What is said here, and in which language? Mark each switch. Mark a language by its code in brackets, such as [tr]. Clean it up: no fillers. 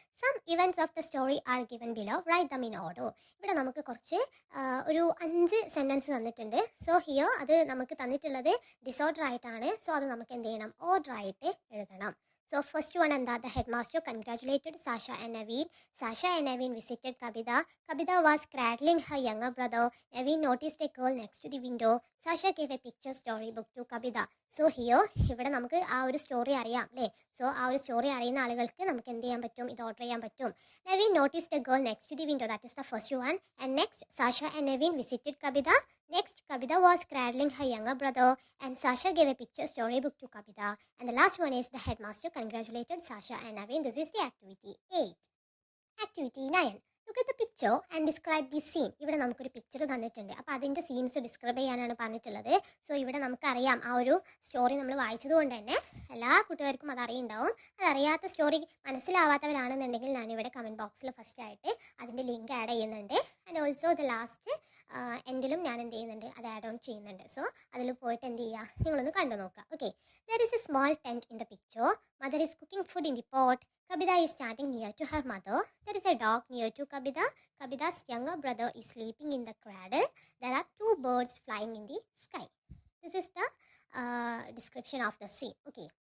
[en] Some events of the story are given below. Write them in order. [ml] ഇവിടെ നമുക്ക് കുറച്ച് ഒരു 5 സെൻറ്റൻസ് തന്നിട്ടുണ്ട്. സോ ഹിയർ അത് നമുക്ക് തന്നിട്ടുള്ളത് ഡിസോർഡർ ആയിട്ടാണ്. സോ അത് നമുക്ക് എന്ത് ചെയ്യണം? ഓർഡർ ആയിട്ട് എഴുതണം. [en] So first one എന്താ? The headmaster congratulated Sasha and Naveen. Sasha and Naveen visited Kabita. Kabita was cradling her younger brother. Naveen noticed a girl next to the window. Sasha gave a picture storybook to Kabita. [ml] So here ഇവിടെ നമുക്ക് ആ ഒരു story അറിയാം അല്ലേ. So ആ ഒരു story അറിയുന്ന ആളുകൾക്ക് നമുക്ക് എന്ത് ചെയ്യാൻ പറ്റും? ഇത് ഓർഡർ ചെയ്യാൻ പറ്റും. [en] Naveen noticed a girl next to the window. That is the first one. And next, Sasha and Naveen visited Kabita. Next, Kabita was cradling her younger brother and Sasha gave a picture storybook to Kabita. And the last one is the headmaster congratulated Sasha and Naveen. This is the activity 8. Activity 9. Look at the picture and describe the scene. [ml] ഇവിടെ നമുക്കൊരു picture തന്നിട്ടുണ്ട്. അപ്പോൾ അതിൻ്റെ scenes describe ചെയ്യാനാണ് പറഞ്ഞിട്ടുള്ളത്. So ഇവിടെ നമുക്കറിയാം ആ ഒരു സ്റ്റോറി നമ്മൾ വായിച്ചത് കൊണ്ട് തന്നെ എല്ലാ കൂട്ടുകാർക്കും അത് അറിയുണ്ടാവും. അതറിയാത്ത സ്റ്റോറി മനസ്സിലാവാത്തവരാണെന്നുണ്ടെങ്കിൽ ഞാനിവിടെ കമൻറ്റ് ബോക്സിൽ ഫസ്റ്റ് ആയിട്ട് അതിൻ്റെ ലിങ്ക് ആഡ് ചെയ്യുന്നുണ്ട്. ആൻഡ് ഓൾസോ ദ ലാസ്റ്റ് എൻഡിലും ഞാൻ എന്ത് ചെയ്യുന്നുണ്ട്, അത് ആഡ് ഓൺ ചെയ്യുന്നുണ്ട്. സോ അതിൽ പോയിട്ട് എന്ത് ചെയ്യുക, നിങ്ങളൊന്ന് കണ്ടു നോക്കുക. Okay, [en] There is a small tent in the picture. Mother is cooking food in the pot. Kabida is standing near to her mother. There is a dog near to Kabida. Kabida's younger brother is sleeping in the cradle. There are two birds flying in the sky. This is the description of the scene. Okay.